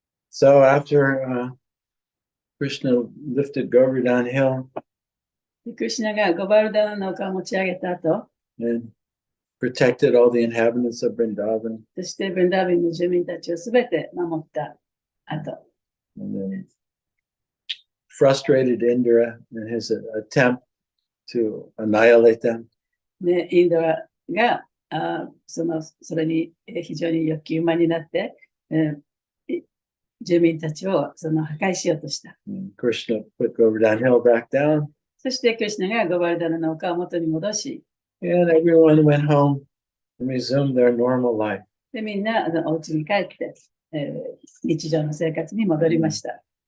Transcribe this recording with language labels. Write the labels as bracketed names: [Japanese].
[English] So after Krishna lifted Govardhan Hill [Japanese] クリシュナがゴバルダナの丘を持ち上げた後、 [English] and protected all the inhabitants of Vrindavan, [Japanese] そしてブンダービンの住民たちをすべて守った後、 [English] and then frustrated Indra in his attempt to annihilate them. [Japanese] でインドラがそれに非常に欲求満になって、住民たちを破壊しようとした。 [English] And Krishna put Govardhan Hill back down, [Japanese] そしてクリシュナがゴバルダナの丘を元に戻し、 [English] and everyone went home and resumed their normal life. [Japanese] でみんなお家に帰って、日常の生活に戻りました。